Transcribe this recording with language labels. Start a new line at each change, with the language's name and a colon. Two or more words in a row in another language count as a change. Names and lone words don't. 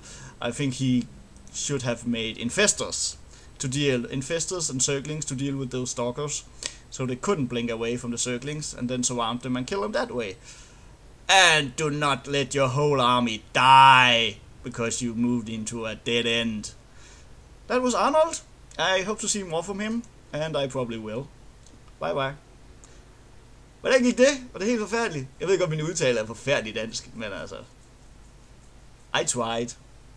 English: I think he should have made infestors and circlings to deal with those stalkers, so they couldn't blink away from the circlings, and then surround them and kill them that way. And do not let your whole army die because you moved into a dead end. That was Arnold. I hope to see more from him, and I probably will. Bye bye.
Danish: Hvordan gik det? Var det helt forfærdeligt? Jeg ved godt, min udtale er forfærdelig dansk, men altså...
English: I tried.